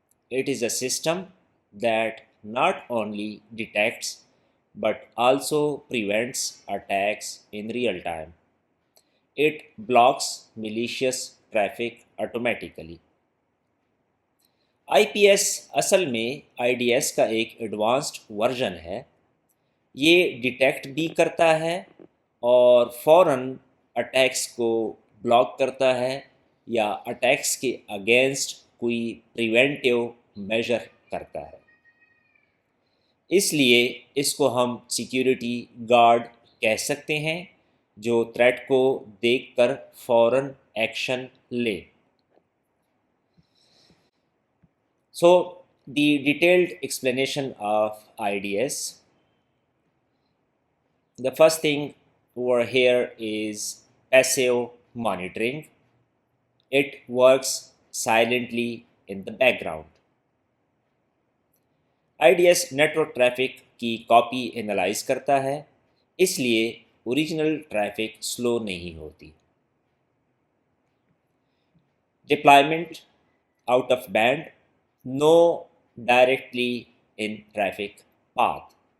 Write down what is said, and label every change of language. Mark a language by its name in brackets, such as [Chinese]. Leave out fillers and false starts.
[English] It is a system that not only detects but also prevents attacks in real time. It blocks malicious traffic automatically. [Urdu] I P S اصل میں I D S کا ایک advanced version ہے. یہ detect بھی کرتا ہے اور فوراً اٹیکس کو بلاک کرتا ہے یا اٹیکس کے اگینسٹ کوئی پریونٹیو میجر کرتا ہے. اس لیے اس کو ہم سیکیورٹی گارڈ کہہ سکتے ہیں جو تھریٹ کو دیکھ کر فوراً ایکشن لے. [English] So the detailed explanation of IDS. The first thing over here is passive monitoring. It works silently in the background. [Urdu] IDS network traffic کی کاپی انالائز کرتا ہے، اس لیے اوریجنل ٹریفک سلو نہیں ہوتی. [English] Deployment out of band, no directly in traffic path.